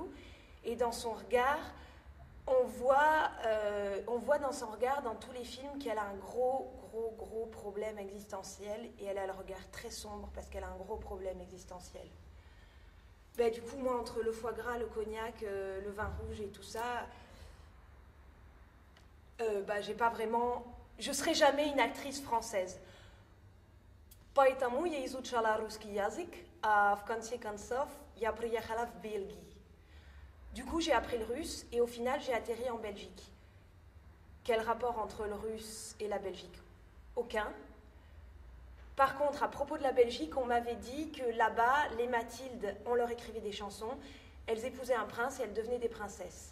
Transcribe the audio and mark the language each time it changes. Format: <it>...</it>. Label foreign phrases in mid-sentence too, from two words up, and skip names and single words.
<fr>Et dans son regard, on voit dans son regard, dans tous les films, qu'elle a un gros problème existentiel. Et elle a le regard très sombre parce qu'elle a un gros problème existentiel. Du coup, moi, entre le foie gras, le cognac, le vin rouge et tout ça, j'ai pas vraiment... Je serai jamais une actrice française.</fr> <ru>Поэтому я изучала русский язык, а в конце концов, я приехала в Бельгию.</ru> <fr>Du coup, j'ai appris le russe et au final, j'ai atterri en Belgique. Quel rapport entre le russe et la Belgique? Aucun. Par contre, à propos de la Belgique, on m'avait dit que là-bas, les Mathildes, on leur écrivait des chansons, elles épousaient un prince et elles devenaient des princesses.</fr>